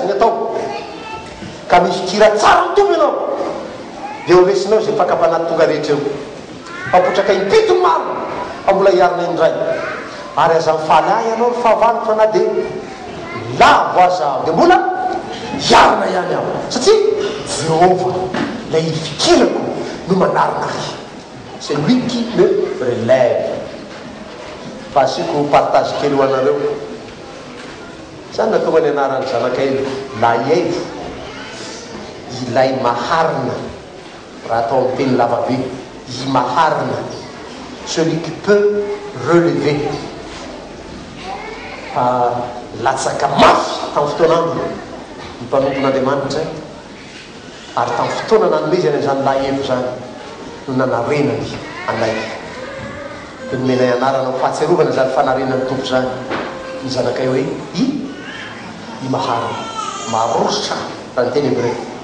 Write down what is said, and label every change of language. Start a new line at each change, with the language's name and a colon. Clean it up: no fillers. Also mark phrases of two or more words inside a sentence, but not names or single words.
Malagasy: ny atao ka misy kira tsara mitombo ianao dia ho resinao zay fakapanaty tonga rehetra eo fapotraka impito ny maro fa mbola hiarina indray ary aza mifaly ahy ianao ny fahavaloko fa na dia lavo aza aho dia mbola hiarina ihany aho satria Jehova lay fikirako no manarina ahy,
French: c'est lui qui me relève.
Malagasy: Fa asiako partage kely ho anareo zany natonga ny anaran'ny zanakay laevo ilay maharina raha atao amin'ny teny lavabe i maharina,
French: celui qui peut relever.
Malagasy: Latsaka mafy tamin'ny fotoanandro ny mpanompon'Andriamanitra ary tamin'ny fotoana nanomezany an'izany laevo zany no nanarenany anay dia nomenay anarana fahatsiarovana zany fanarenany tompo zany ny zanakay hoe i maharina marositra raha ny teny hebreo